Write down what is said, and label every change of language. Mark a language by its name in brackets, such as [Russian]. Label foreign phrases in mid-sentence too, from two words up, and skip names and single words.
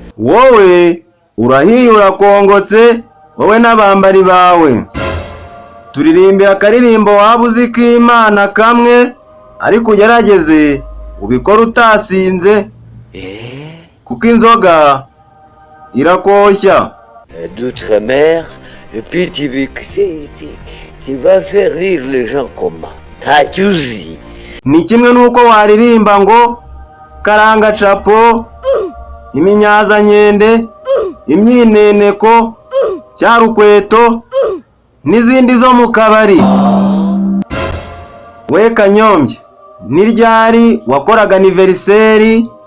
[Kinyarwanda] Wowe urahiye urakongotse, wowe n'abambari bawe. Turirimbira akaririmbo waba uzi k'Imana kamwe, ariko ugerageze ubikora utasinze, kuko inzoga irakoshya. [French] D'outre-mer, et puis tu vas faire rire les gens comment? [Kinyarwanda] Ntacyo uzi. Ni kimwe nuko waririmba ngo karanga capo, iminyaza nkende, imyineneko, cyarukweto n'izindi zo mu kabari. We Kanyombya, ni ryari wakoraga anniversaire?